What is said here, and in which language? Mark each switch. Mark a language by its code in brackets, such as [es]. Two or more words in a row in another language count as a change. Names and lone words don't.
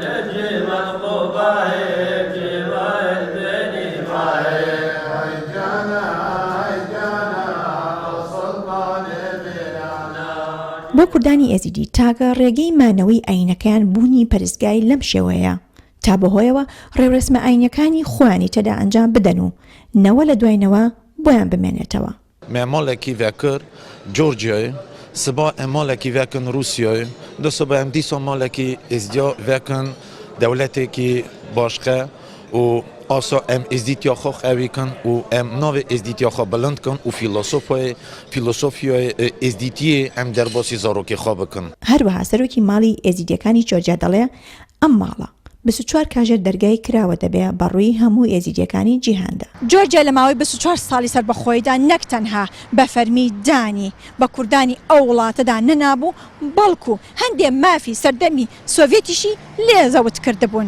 [ckb] بۆ کوردانی ئێزیدی تاگە ڕێگەی مانەوەی ئاینەکەیان بوونی پەرستگای لەم شێوەیە تا بەهۆیەوە ڕێوەسمە ئاینەکانی خۆیانی تێدا ئەنجام بدەن و نەوە لە دوایینەوە بۆیان بمێنێتەوە. [ku] مێماڵێکی vekir Georgiayê siba em malekî vekin Rûsyayê di siba em dîsa malekî êzdiya vekin dewletێکی başxe û asa em êzdîtiya xwe xewikin û em navê êzdîtiya xwe bilind kin û fîlosofiyayê êzdîtiyê em derbasî zarokê xwe bikin. [ckb] هەروەها سەرۆکی ماڵی ئێزیدیەکانی جۆرجیا دەڵێ ئەم ماڵە 24 کاژێر دەرگای کراوە دەبێ بەڕووی هەموو ئێزیدیەکانی جیهاندا. جۆرجیا لە ماوەی 24 ساڵی سەربەخۆیدا نەک تەنها بە فەرمیدانی بە کوردانی ئەو وڵاتەدا نەنابوو بەڵکو هەندێک مافی سەردەمی سۆڤێتیشی لێزەوت کردبوون.